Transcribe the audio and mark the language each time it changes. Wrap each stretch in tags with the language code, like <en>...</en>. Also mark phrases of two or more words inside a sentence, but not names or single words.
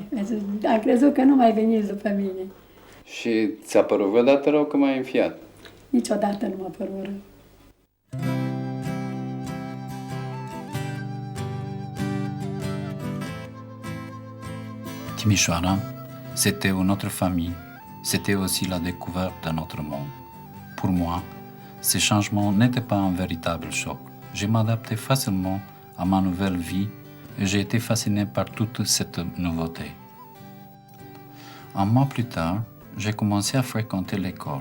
<ro>Am crezut că nu mai veniți după mine. Și ți-a părut vreodată rău că m-ai înfiat? Niciodată nu m-a părut rău.</ro> <fr>Timișoara, c'était une autre famille, c'était aussi la découverte d'un autre monde. Pour moi, ces changements n'étaient pas un véritable choc. Je m'adaptais facilement à ma nouvelle vie et j'ai été fasciné par toute cette nouveauté. Un mois plus tard, j'ai commencé à fréquenter l'école.</fr>